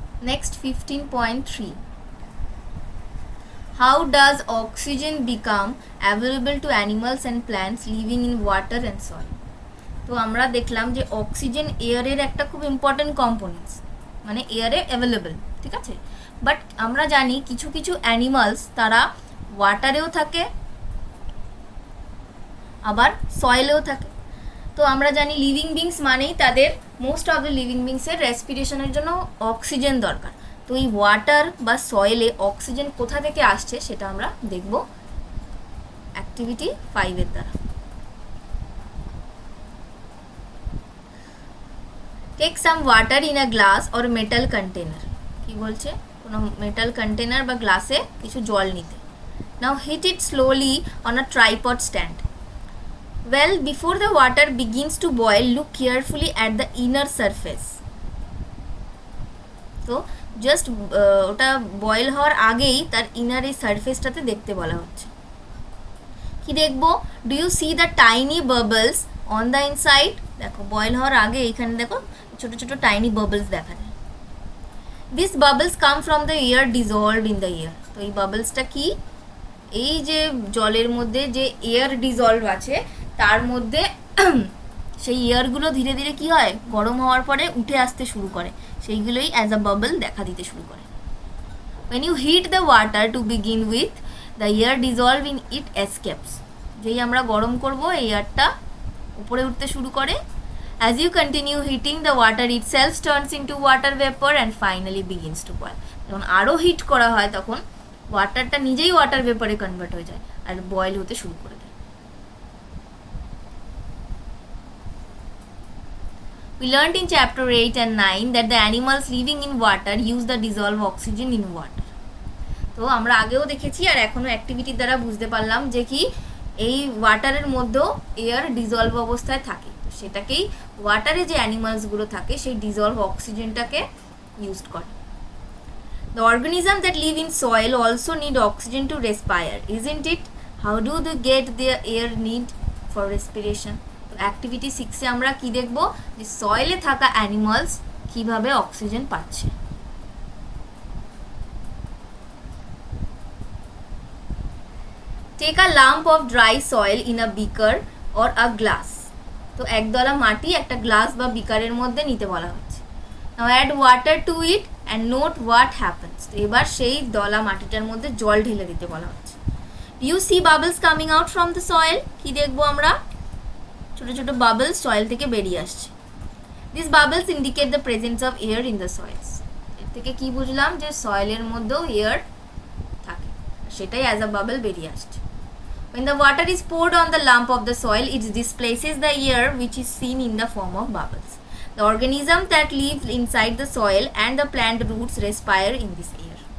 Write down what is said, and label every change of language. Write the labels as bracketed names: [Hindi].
[English] Next 15.3. How does oxygen become available to animals and plants living in water and soil? [Bangla] তো আমরা দেখলাম যে oxygen এয়ারের একটা খুব ইম্পর্টেন্ট কম্পোনেন্টস, মানে এয়ারে অ্যাভেলেবেল, ঠিক আছে। বাট আমরা জানি কিছু কিছু অ্যানিমালস তারা ওয়াটারেও থাকে আবার সয়েলেও থাকে। তো আমরা জানি লিভিং বিংস মানেই তাদের মোস্ট অফ দ্য লিভিং বিংসের রেসপিরেশনের জন্য অক্সিজেন দরকার। তো এই ওয়াটার বা সয়েলে অক্সিজেন কোথা থেকে আসছে সেটা আমরা দেখব অ্যাক্টিভিটি 5-এর দ্বারা। [English] take some water in a glass or metal container, [Bangla] কি বলছে, কোনো মেটাল কন্টেনার বা গ্লাসে কিছু জল নিতে। [English] Now heat it slowly on a tripod stand. Well, before the water begins to boil, look carefully at the inner surface. [Bangla] তো just ওটা বয়েল হওয়ার আগেই তার ইনার এই সারফেসটাতে দেখতে বলা হচ্ছে। কি দেখবো, [English] Do you see the tiny bubbles on the inside. [Bangla] দেখো বয়েল হওয়ার আগে এইখানে দেখো ছোটো ছোটো টাইনি বাবলস দেখা যায়। [English] This bubbles come from the air dissolved in the air. [Bangla] তো এই বাবলসটা কি, এই যে জলের মধ্যে যে এয়ার ডিজলভ আছে তার মধ্যে সেই এয়ারগুলো ধীরে ধীরে কি হয়, গরম হওয়ার পরে উঠে আসতে শুরু করে, সেইগুলোই অ্যাজ আ বাবল দেখা দিতে শুরু করে। [English] when you heat the water to begin with, the air dissolve in it escapes. [Bangla] যেই আমরা গরম করব এই এয়ারটা উপরে উঠতে শুরু করে। [English] as you continue heating, the water itself turns into water vapor and finally begins to boil. [Bangla] যখন আরও হিট করা হয় তখন ওয়াটারটা নিজেই ওয়াটার ভেপারে কনভার্ট হয়ে যায় আর বয়েল হতে শুরু করে দেয়। [English] We learned in chapter 8 and 9 that the animals living in water use the dissolved oxygen in water. [Bangla] তো আমরা আগেও দেখেছি আর এখনও অ্যাক্টিভিটির দ্বারা বুঝতে পারলাম যে কি এই ওয়াটারের মধ্যেও এয়ার ডিজলভ অবস্থায় থাকে, তো সেটাকেই ওয়াটারে যে অ্যানিমালসগুলো থাকে সেই ডিজলভ অক্সিজেনটাকে ইউজ করে। [English] The organisms that live in soil also need oxygen to respire, isn't it? How do they get their air need for respiration? [Bangla] Activity 6-এ আমরা কি দেখব, যে সয়েলে থাকা অ্যানিমালস কিভাবে অক্সিজেন পাচ্ছে। [English] Take a lump of dry soil in a beaker or a glass. [Bangla] তো একদলা মাটি একটা গ্লাস বা বিকারের মধ্যে নিতে বলা হচ্ছে। [English] Now add water to it and note what happens. [Bangla] তো এবার সেই দলা মাটিটার মধ্যে জল ঢেলে দিতে বলা হচ্ছে। [English] You see bubbles coming out from the soil. [Bangla] কি দেখবো আমরা, ছোটো ছোটো বাবলস সয়েল থেকে বেরিয়ে আসছে। [English] This bubbles indicate the presence of air in the soils. [Bangla] এর থেকে কি বুঝলাম, যে সয়েলের মধ্যেও এয়ার থাকে, সেটাই অ্যাজ আ বাবল বেরিয়ে আসছে। [English] When the water is poured on the lump of the soil, it displaces the air which is seen in the form of bubbles. The organisms that live inside the soil and the plant roots respire in this air.